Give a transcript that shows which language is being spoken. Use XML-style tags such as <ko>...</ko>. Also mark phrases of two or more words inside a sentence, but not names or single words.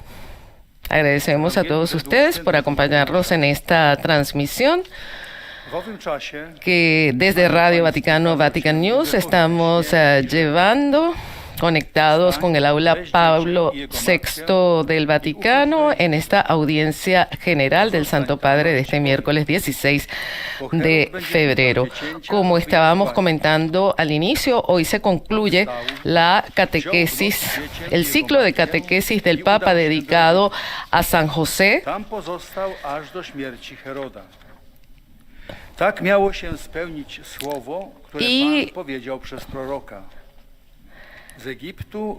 <es>Agradecemos a todos ustedes por acompañarnos en esta transmisión, que desde Radio Vaticano, Vatican News, estamos llevando, conectados con el aula Pablo VI del Vaticano, en esta audiencia general del Santo Padre de este miércoles 16 de febrero. Como estábamos comentando al inicio, hoy se concluye la catequesis, el ciclo de catequesis del Papa dedicado a San José.</es> <pl>Tak miało się spełnić słowo, które Pan powiedział przez proroka. Z Egiptu</pl>